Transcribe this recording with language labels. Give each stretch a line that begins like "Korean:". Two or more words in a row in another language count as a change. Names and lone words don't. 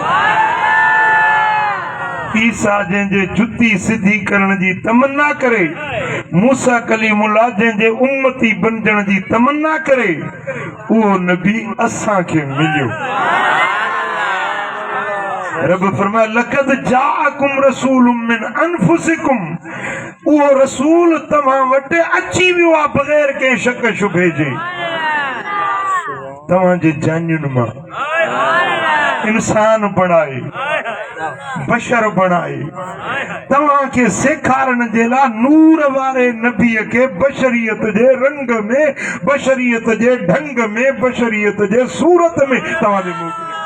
Sindhi: ईसा जंहिंजे जुती सिधी करण जी तमन्ना करे, मूसा कलीमुल्लाह जंहिंजे उम्मती बणजण जी तमन्ना करे, उहो नबी असांखे मिलियो। रब फरमाए
Arabic: لقد جاءكم رسول من أنفسكم,
Sindhi: उहो रसूल तव्हां वटि अची वियो आहे बग़ैर कंहिं शक शुबे जे, तव्हांजे जानियुनि मां इंसान बणाए, बशर बणाए, तव्हांखे सेखारण जे लाइ नूर वारे नबीअ खे बशरियत जे रंग में, बशरियत जे ढंग में, बशरियत जे सूरत में तव्हांजे मोकिलियो।